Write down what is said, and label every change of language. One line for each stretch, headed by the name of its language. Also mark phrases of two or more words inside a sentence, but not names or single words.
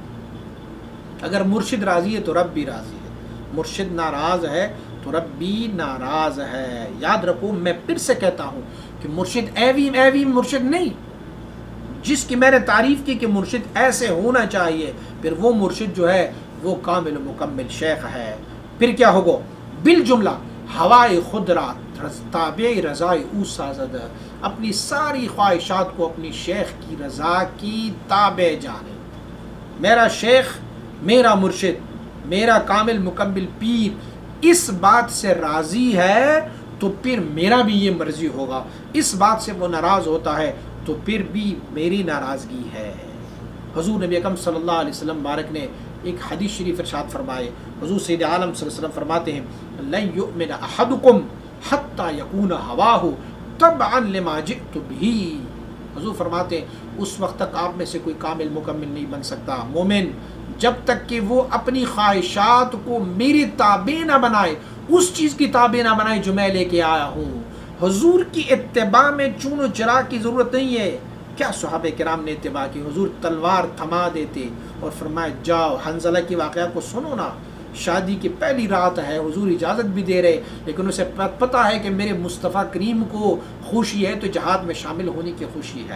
Urdu: اگر مرشد راضی ہے تو رب بھی راضی ہے، مرشد ناراض ہے تو رب بھی ناراض ہے۔ یاد رکھو، میں پھر سے کہتا ہوں کہ مرشد ایوی مرشد نہیں، جس کی میں نے تعریف کی کہ مرشد ایسے ہونا چاہیے، پھر وہ مرشد جو ہے وہ کامل و مکمل شیخ ہے۔ پھر کیا ہوگا؟
Persian: بالجملہ ہوائے خود را تابع رضائے او سازد،
Urdu: اپنی ساری خواہشات کو اپنی شیخ کی رضا کی تابع جانے۔ میرا شیخ، میرا مرشد، میرا کامل مکمل پیر اس بات سے راضی ہے تو پھر میرا بھی یہ مرضی ہوگا، اس بات سے وہ ناراض ہوتا ہے تو پھر بھی میری ناراضگی ہے۔ حضور نبی اکرم
Arabic: صلی اللہ علیہ وسلم
Urdu: بارک نے ایک حدیث شریف ارشاد فرمائے، حضور سید عالم
Arabic: صلی اللہ علیہ وسلم
Urdu: فرماتے ہیں
Arabic: لن یؤمن احدکم حتی یکون ہواہ تبعا لما جئت بہ.
Urdu: حضور فرماتے ہیں اس وقت تک آپ میں سے کوئی کامل مکمل نہیں بن سکتا مومن جب تک کہ وہ اپنی خواہشات کو میری تابع نہ بنائے، اس چیز کی تابع نہ بنائے جو میں لے کے آیا ہوں. حضور کی اتباع میں چون و چرا کی ضرورت نہیں ہے. کیا صحابہ کرام نے اتباع کی؟ حضور تلوار تھما دیتے اور فرمائے جاؤ. حنظلہ کی واقعہ کو سنو نا، شادی کی پہلی رات ہے، حضور اجازت بھی دے رہے، لیکن اسے پتہ ہے کہ میرے مصطفیٰ کریم کو خوشی ہے تو جہاد میں شامل ہونے کی خوشی ہے.